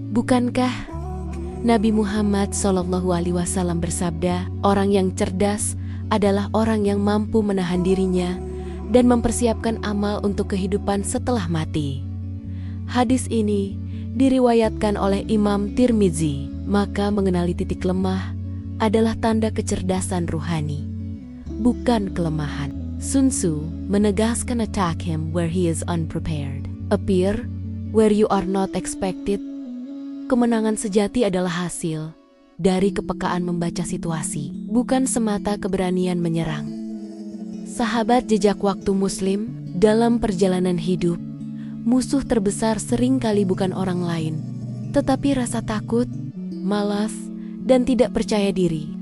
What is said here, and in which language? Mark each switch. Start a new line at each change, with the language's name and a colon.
Indonesian: Bukankah Nabi Muhammad SAW bersabda, "Orang yang cerdas adalah orang yang mampu menahan dirinya dan mempersiapkan amal untuk kehidupan setelah mati." Hadis ini diriwayatkan oleh Imam Tirmizi. Maka mengenali titik lemah adalah tanda kecerdasan ruhani, bukan kelemahan.
English: Sun Tzu
Indonesian: menegaskan,
English: "Attack him where he is unprepared. Appear where you are not expected."
Indonesian: Kemenangan sejati adalah hasil dari kepekaan membaca situasi, bukan semata keberanian menyerang. Sahabat jejak waktu Muslim, dalam perjalanan hidup, musuh terbesar seringkali bukan orang lain, tetapi rasa takut, malas, dan tidak percaya diri.